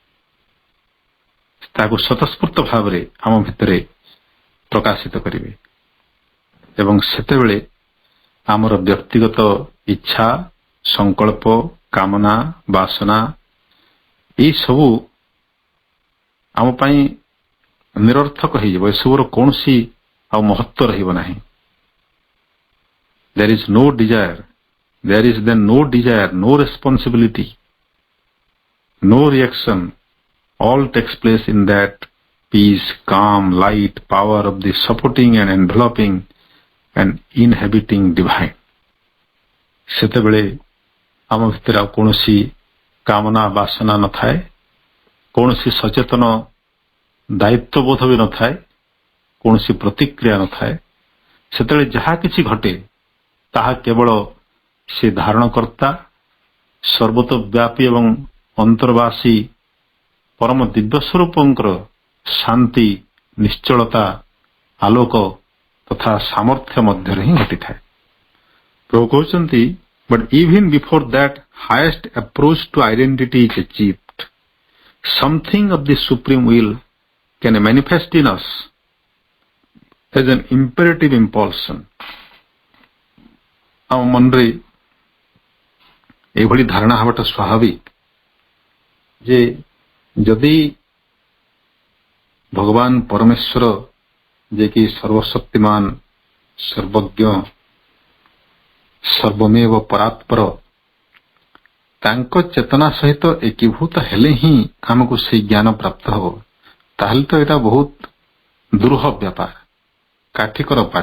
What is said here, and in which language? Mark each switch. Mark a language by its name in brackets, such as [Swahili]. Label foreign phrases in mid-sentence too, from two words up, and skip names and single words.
[Odia] ତାକୁ ସ୍ୱତଃସ୍ଫୂର୍ତ୍ତ ଭାବରେ ଆମ ଭିତରେ ପ୍ରକାଶିତ କରିବେ ଏବଂ ସେତେବେଳେ ଆମର ବ୍ୟକ୍ତିଗତ ଇଚ୍ଛା, ସଂକଳ୍ପ, କାମନା, ବାସନା ଏଇ ସବୁ ଆମ ପାଇଁ ନିରର୍ଥକ ହେଇଯିବ। ଏସବୁର କୌଣସି ଆଉ ମହତ୍ତ୍ୱ ରହିବ ନାହିଁ। [English] There is no desire, there is then no desire, no responsibility, no reaction. All takes place in that peace, calm, light, power of the supporting and enveloping and inhabiting divine. [Odia] ସେତେବେଳେ ଆମ ଭିତରେ ଆଉ କୌଣସି କାମନା ବାସନା ନଥାଏ, କୌଣସି ସଚେତନ ଦାୟିତ୍ୱବୋଧ ବି ନଥାଏ, କୌଣସି ପ୍ରତିକ୍ରିୟା ନଥାଏ। ସେତେବେଳେ ଯାହା କିଛି ଘଟେ ତାହା କେବଳ ସେ ଧାରଣକର୍ତ୍ତା ସର୍ବତୋବ୍ୟାପୀ ଏବଂ ଅନ୍ତର୍ବାସୀ ପରମ ଦିବ୍ୟ ସ୍ୱରୂପଙ୍କର ଶାନ୍ତି, ନିଶ୍ଚଳତା, ଆଲୋକ ତଥା ସାମର୍ଥ୍ୟ ମଧ୍ୟରେ ହିଁ ଘଟିଥାଏ। ପ୍ରଭୁ କହୁଛନ୍ତି, [English] but even before that highest approach to identity is achieved, something of the supreme will can manifest in us as an imperative impulsion. [Odia] ଆମ ମନରେ ଏଭଳି ଧାରଣା ହେବାଟା ସ୍ୱାଭାବିକ ଯେ ଯଦି ଭଗବାନ ପରମେଶ୍ୱର ଯିଏକି ସର୍ବଶକ୍ତିମାନ, ସର୍ବଜ୍ଞ, ସର୍ବମେବ ପରାତ୍ପର, ତାଙ୍କ ଚେତନା ସହିତ ଏକୀଭୂତ ହେଲେ ହିଁ ଆମକୁ ସେଇ ଜ୍ଞାନ ପ୍ରାପ୍ତ ହେବ, ତାହେଲେ ତ ଏଇଟା ବହୁତ ଦୁରୂହ ବ୍ୟାପାର, କାଠିକର ପାଠ।